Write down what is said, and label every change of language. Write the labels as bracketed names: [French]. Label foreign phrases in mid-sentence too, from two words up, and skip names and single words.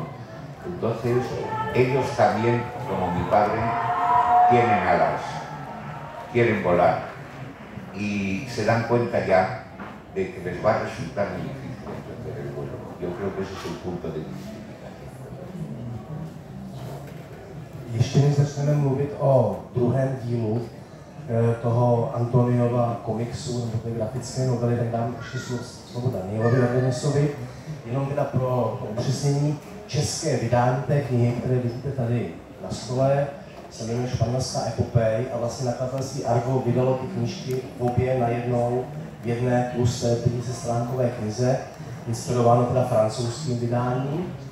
[Spanish] Entonces, ellos también, como mi padre, tienen alas, quieren volar, y se dan cuenta ya de que les va a resultar muy difícil emprender el vuelo. Yo creo que ese es el punto de identificación. [Czech] Ještě než začneme mluvit o druhém dílu toho Antoniova komiksu nebo té grafické novely, tak dám ještě slovo Danielovi Ravenisovi. Jenom teda pro upřesnění, české vydání té knihy, které vidíte tady na stole, se jmenuje Španělská epopej a vlastně nakladatelství Argo vydalo ty knížky obě najednou v jedné plus 50stránkové knize, inspirováno teda francouzským vydáním,